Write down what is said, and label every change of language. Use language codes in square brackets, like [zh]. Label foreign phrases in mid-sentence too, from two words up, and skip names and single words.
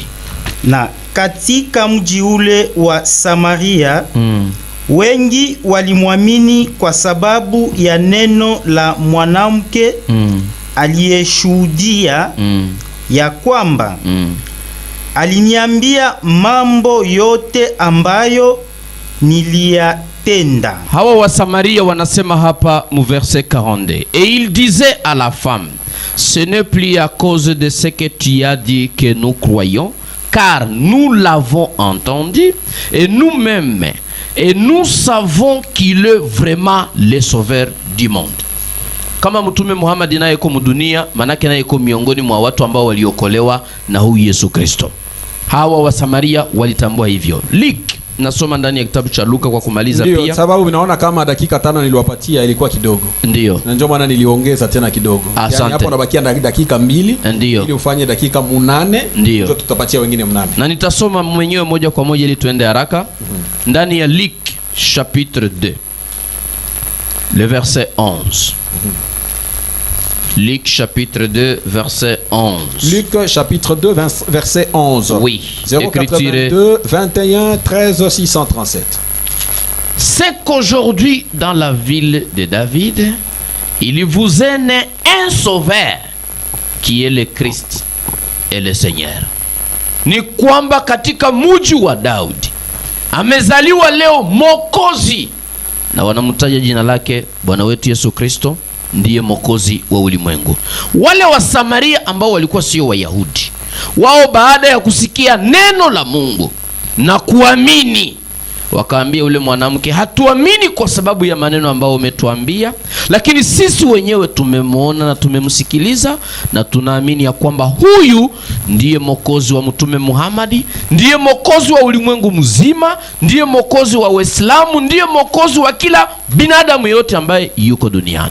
[sw] Na katika mji ule wa Samaria wengi walimwamini kwa sababu ya neno la mwanamke aliyeshuhudia ya kwamba aliniambia mambo yote ambayo niliyatenda. Hawa wa Samaria wanasema hapa mu verset 42. [fr] Et il disait à la femme, ce n'est plus à cause de ce que tu as dit que nous croyons, car nous l'avons entendu et nous-mêmes, et nous savons qu'il est vraiment le sauveur du monde. [sw] Kama mtume Muhammad naye yuko mdunia, manake naye yuko miongoni mwa watu ambao waliokolewa na huyu Yesu Kristo. Hawa wa Samaria walitambua hivyo. Nasoma ndani ya kitabu cha Luka kwa kumaliza. Ndiyo, pia sababu ninaona kama dakika 5 niliwapatia ilikuwa kidogo. Ndiyo. Na ndio maana niliongeza tena kidogo. Yani hapo nabakia dakika 2. Ndiyo. Ili ufanye dakika 8. Ndio tutapatia wengine 8. Na nitasoma mwenyewe moja kwa moja ili tuende haraka. Ndani ya [fr] Luc chapitre 2. Le verset 11. Luc chapitre 2 verset 11. Luc chapitre 2 verset 11. Oui. 082 21 13 637. C'est qu'aujourd'hui dans la ville de David, il vous est né un sauveur qui est le Christ et le Seigneur. [sw] Ni kwamba katika mji wa Daudi amezaliwa leo Mwokozi, na wanamtaja jina lake Bwana wetu Yesu Kristo ndiye Mwokozi wa ulimwengu. Wale wa Samaria ambao walikuwa sio Wayahudi, wao baada ya kusikia neno la Mungu na kuamini, wakaambia ule mwanamke, hatuamini kwa sababu ya maneno ambao umetuambia, lakini sisi wenyewe tumemwona na tumemsikiliza na tunaamini ya kwamba huyu ndiye Mwokozi wa mtume Muhammad, ndiye Mwokozi wa ulimwengu mzima, ndiye Mwokozi wa Waislamu, ndiye Mwokozi wa kila binadamu yote ambaye yuko duniani.